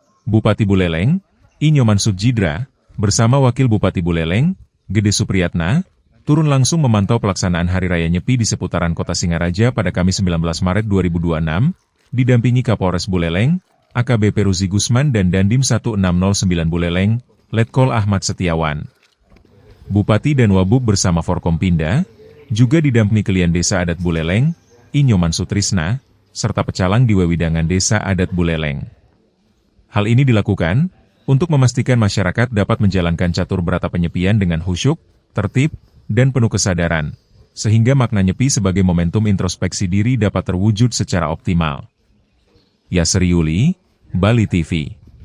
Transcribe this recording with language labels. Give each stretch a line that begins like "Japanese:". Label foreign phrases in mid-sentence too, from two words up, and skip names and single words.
Indonesian: Bupati Buleleng, I Nyoman Sudjidra, bersama Wakil Bupati Buleleng, Gede Supriyatna, turun langsung memantau pelaksanaan Hari Raya Nyepi di seputaran Kota Singaraja pada Kamis 19 Maret 2026, didampingi Kapolres Buleleng, AKBP Ruzi Gusman dan Dandim 1609 Buleleng, Letkol Ahmad Setiawan. Bupati dan Wabub bersama Forkompinda, juga didampingi Kelian Desa Adat Buleleng, I Nyoman Sutrisna, serta pecalang di Wewidangan Desa Adat Buleleng. Hal ini dilakukan untuk memastikan masyarakat dapat menjalankan catur berata penyepian dengan khusyuk, tertib, dan penuh kesadaran, sehingga makna nyepi sebagai momentum introspeksi diri dapat terwujud secara optimal. Yasri Yuli, Bali TV.